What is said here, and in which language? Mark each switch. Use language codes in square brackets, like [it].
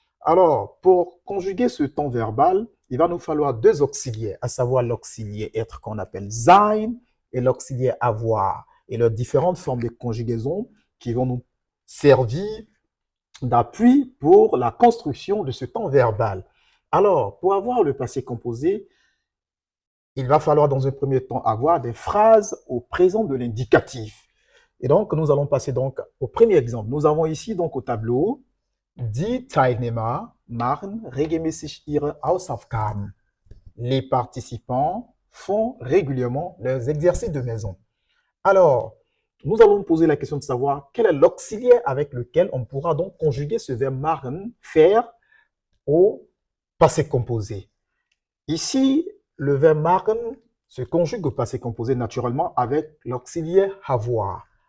[fr] Alors, pour conjuguer ce temps verbal, il va nous falloir deux auxiliaires, à savoir l'auxiliaire être qu'on appelle sein et l'auxiliaire avoir et leurs différentes formes de conjugaison qui vont nous servir d'appui pour la construction de ce temps verbal. Alors, pour avoir le passé composé, il va falloir dans un premier temps avoir des phrases au présent de l'indicatif. Et donc, nous allons passer donc au premier exemple. Nous avons ici donc au tableau [de] Die Teilnehmer machen regelmäßig ihre Hausaufgaben. [fr] Les participants font régulièrement leurs exercices de maison. Alors, nous allons nous poser la question de savoir quel est l'auxiliaire avec lequel on pourra donc conjuguer ce verbe machen, faire, au passé composé. Ici, le verbe machen se conjugue au passé composé naturellement avec l'auxiliaire avoir.